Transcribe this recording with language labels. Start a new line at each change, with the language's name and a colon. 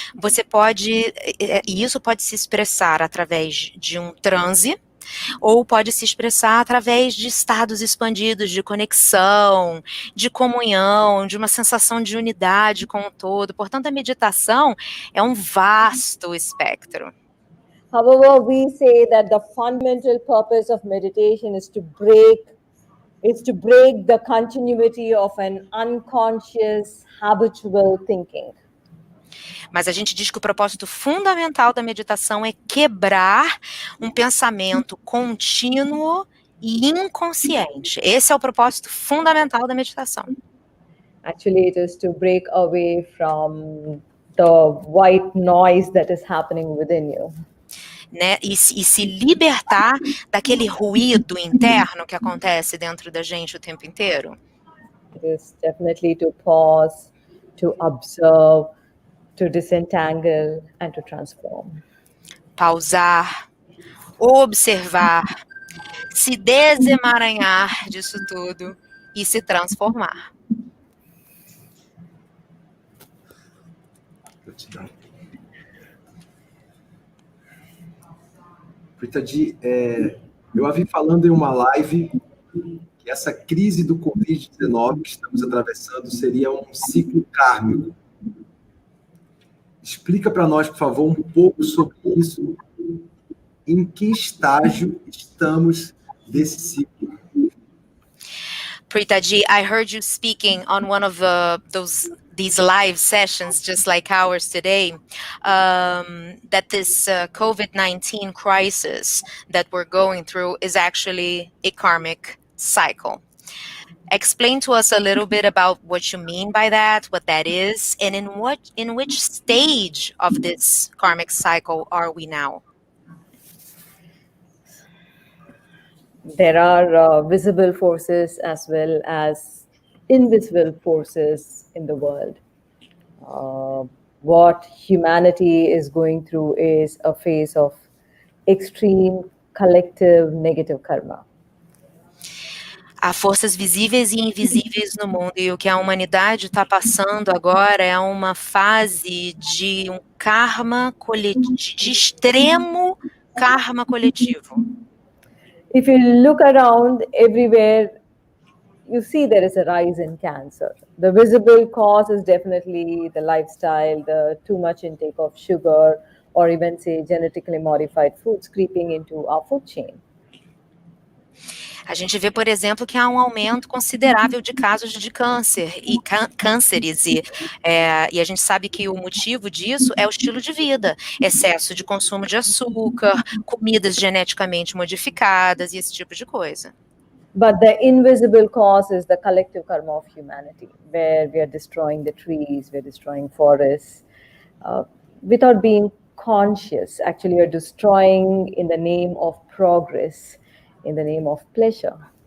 Portuguese: Você pode, e isso pode se expressar através de um transe, ou pode se expressar através de estados expandidos de conexão, de comunhão, de uma sensação de unidade com o todo. Portanto, a meditação é um vasto espectro.
English: However, we say that the fundamental purpose of meditation is to break the continuity of an unconscious, habitual thinking.
Portuguese: Mas a gente diz que o propósito fundamental da meditação é quebrar um pensamento contínuo e inconsciente. Esse é o propósito fundamental da meditação.
English: Actually, it is to break away from the white noise that is happening within you.
Portuguese: Né? E se libertar daquele ruído interno que acontece dentro da gente o tempo inteiro.
English: It is definitely to pause, to observe, to disentangle and to transform.
Portuguese: Pausar, observar, se desemaranhar disso tudo e se transformar. Gratidão. Pritaji, eu havia falando em uma live que essa crise do Covid-19 que estamos atravessando seria um ciclo kármico. Explica para nós, por favor, um pouco sobre isso. Em que estágio estamos desse ciclo?
English: Pritaji, I heard you speaking on one of these live sessions, just like ours today, that this COVID-19 crisis that we're going through is actually a karmic cycle. Explain to us a little bit about what you mean by that, what that is, and in which stage of this karmic cycle are we now? There are visible forces as well as invisible forces in the world. What humanity is going through is a phase of extreme collective negative karma.
Portuguese: Há forças visíveis e invisíveis no mundo, e o que a humanidade está passando agora é uma fase de um karma coletivo, de extremo karma coletivo.
English: If you look around everywhere, you see there is a rise in cancer. The visible cause is definitely the lifestyle, the too much intake of sugar, or even say genetically modified foods creeping into our food chain.
Portuguese: A gente vê, por exemplo, que há um aumento considerável de casos de câncer e cânceres, e a gente sabe que o motivo disso é o estilo de vida, excesso de consumo de açúcar, comidas geneticamente modificadas e esse tipo de coisa.
English: But the invisible cause is the collective karma of humanity, where we are destroying the trees, we're destroying forests, without being conscious. Actually, you're destroying in the name of progress, in the name of pleasure.